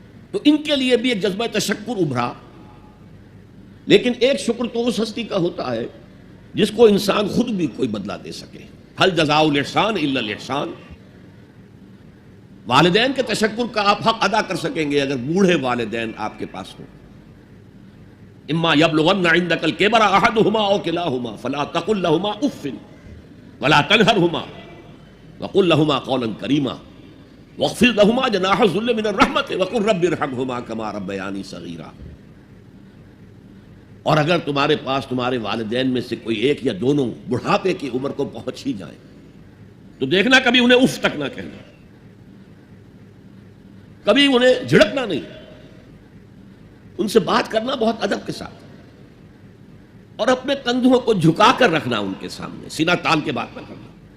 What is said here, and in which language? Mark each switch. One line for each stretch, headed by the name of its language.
Urdu: تو ان کے لیے بھی ایک جذبہ تشکر ابھرا. لیکن ایک شکر تو اس ہستی کا ہوتا ہے جس کو انسان خود بھی کوئی بدلہ دے سکے.
Arabic: ہل جزاء الاحسان الا الاحسان.
Urdu: والدین کے تشکر کا آپ حق ادا کر سکیں گے اگر بوڑھے والدین آپ کے پاس ہوں.
Arabic: اما یبلغن عندک الکبر احدهما او کلاهما فلا تقل لهما اف ولا تنهرهما وقل لهما قولا کریما واخفض لهما جناح الذل من الرحمة وقل رب ارحمهما كما ربياني صغيرا.
Urdu: اور اگر تمہارے پاس تمہارے والدین میں سے کوئی ایک یا دونوں بڑھاپے کی عمر کو پہنچ ہی جائیں تو دیکھنا کبھی انہیں اف تک نہ کہنا، کبھی انہیں جھڑکنا نہیں، ان سے بات کرنا بہت ادب کے ساتھ، اور اپنے کندھوں کو جھکا کر رکھنا ان کے سامنے، سینہ تان کے بات نہ کرنا.